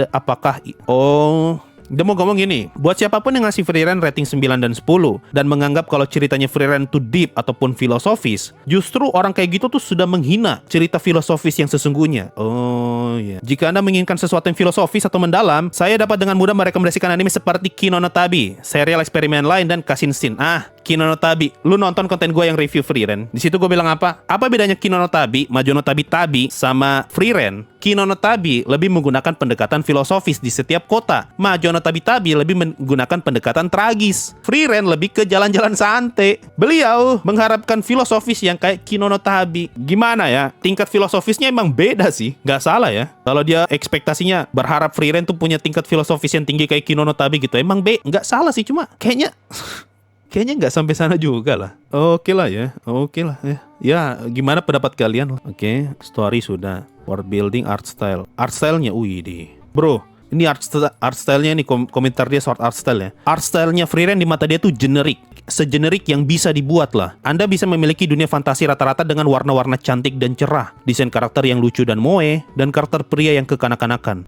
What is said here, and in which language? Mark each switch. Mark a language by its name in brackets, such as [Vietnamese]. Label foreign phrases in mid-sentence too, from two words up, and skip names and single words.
[Indonesian] Apakah dia mau ngomong gini, buat siapapun yang ngasih Frieren rating 9 dan 10 dan menganggap kalau ceritanya Frieren tuh deep ataupun filosofis, justru orang kayak gitu tuh sudah menghina cerita filosofis yang sesungguhnya. Oh iya. Jika Anda menginginkan sesuatu yang filosofis atau mendalam, saya dapat dengan mudah merekomendasikan anime seperti Kino no Tabi, serial eksperimen lain, dan Kashinshin. Kino no Tabi, lu nonton konten gue yang review Frieren. Di situ gue bilang apa? Apa bedanya Kino no Tabi, Majo no Tabi Tabi sama Frieren? Kino no Tabi lebih menggunakan pendekatan filosofis di setiap kota. Majo no Tabi Tabi lebih menggunakan pendekatan tragis. Frieren lebih ke jalan-jalan santai. Beliau mengharapkan filosofis yang kayak Kino no Tabi. Gimana ya? Tingkat filosofisnya emang beda sih. Nggak salah ya. Kalau dia ekspektasinya berharap Frieren tuh punya tingkat filosofis yang tinggi kayak Kino no Tabi gitu, emang nggak salah sih. Cuma kayaknya nggak sampai sana juga lah. Oke lah ya. Ya, gimana pendapat kalian? Oke, story sudah. [English] World building, art style. Art style- [Indonesian] nya, deh. Bro, ini [English] art style- [Indonesian] nya nih, komentar dia [English] short art style [Indonesian] ya. [English] Art style- [Indonesian] nya Frieren di mata dia tuh generik. Segenerik yang bisa dibuat lah. Anda bisa memiliki dunia fantasi rata-rata dengan warna-warna cantik dan cerah, desain karakter yang lucu dan moe, dan karakter pria yang kekanak-kanakan.